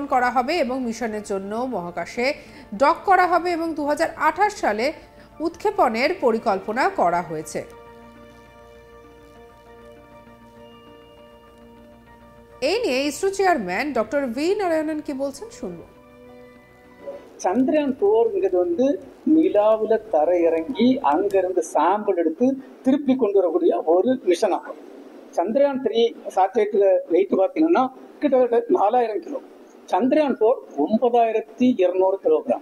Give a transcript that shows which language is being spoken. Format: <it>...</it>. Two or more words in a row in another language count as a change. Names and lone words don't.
<bn>করা হবে এবং মিশনের জন্য মহাকাশে ডক করা হবে এবং 2028 সালে উৎক্ষেপণের পরিকল্পনা করা হয়েছে। এই নিয়ে ইসরো চেয়ারম্যান ডক্টর ভি নারায়ণন কি বলছেন শুনবো।</bn> <ta>சந்திரயான் 4 நிலாவில தரையிறங்கி அங்கிருந்து சாம்பிள் எடுத்து திருப்பி கொண்டு வரக்கூடிய ஒரு மிஷன் ஆகும். சந்திரயான் 3 சாட்டலைட்ல வெயிட் பார்த்தீங்கன்னா கிட்டத்தட்ட 4000 கிலோ. சந்திரயான் 4 9200 கிலோகிராம்.</ta>